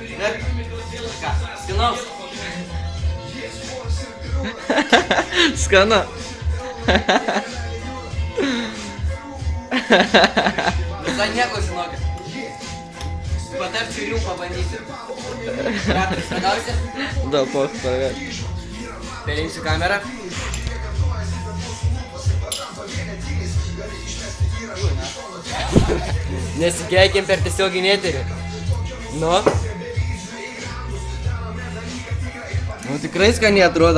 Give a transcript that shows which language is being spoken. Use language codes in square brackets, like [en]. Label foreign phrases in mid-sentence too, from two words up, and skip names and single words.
[lt] Bet, ką, skanaus? Skanu. Visai nieko žinokit. Patarčiau ir jums pabandyti. Operatorius ragausi? [ru] Да, пох, привет. [lt] Perėsiu kamerą. Nesikeikim per tiesioginį eterį. Nu? Nu tikrai skaniai atrodo.